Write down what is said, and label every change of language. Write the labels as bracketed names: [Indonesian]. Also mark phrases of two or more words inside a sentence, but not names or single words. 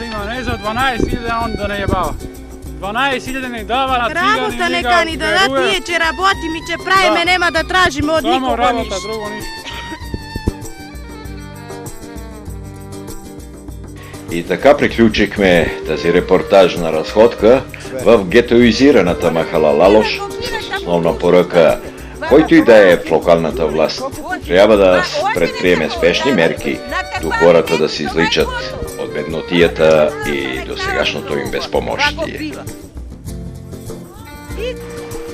[Macedonian] Не за 12.000 он да не јебава. 12.000 не дава на цигани. Работа нека ни дадат, ние ќе работиме и ќе правиме, нема да тражиме од никого ништо. Само работа, друго ништо. [Bulgarian] И така приклучихме тази репортажна разходка в гетоизираната Махала Лалош с основна поръка, който и да е в локалната власт, трябва да предприеме спешни мерки до хората да се изличат от беднотията и до сегашното им безпомощие.